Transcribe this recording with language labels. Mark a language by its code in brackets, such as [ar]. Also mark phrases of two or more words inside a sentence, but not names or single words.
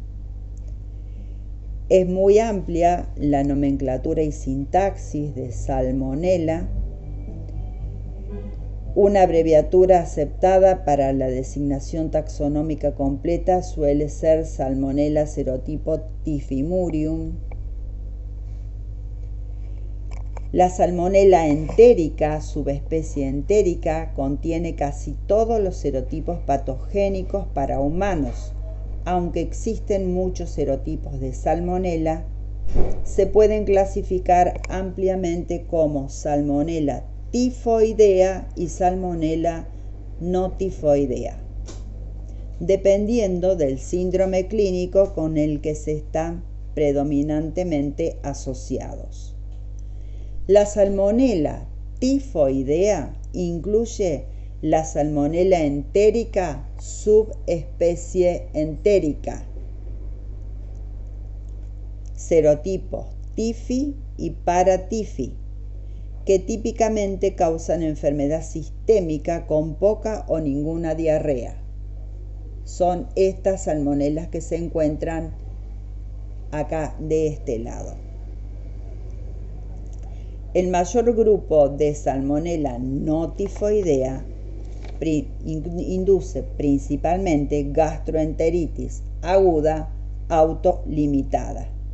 [es] Es muy amplia la nomenclatura y sintaxis de Salmonella. Una abreviatura aceptada para la designación taxonómica completa suele ser Salmonella serotipo typhimurium. La Salmonella entérica, subespecie entérica, contiene casi todos los serotipos patogénicos para humanos. Aunque existen muchos serotipos de Salmonella, se pueden clasificar ampliamente como Salmonella tifoidea y Salmonella no tifoidea, dependiendo del síndrome clínico con el que se están predominantemente asociados. La Salmonella tifoidea incluye la Salmonella entérica, subespecie entérica, serotipos tifi y paratifi, que típicamente causan enfermedad sistémica con poca o ninguna diarrea. Son estas salmonelas que se encuentran acá de este lado. El mayor grupo de Salmonella no tifoidea induce principalmente gastroenteritis aguda autolimitada.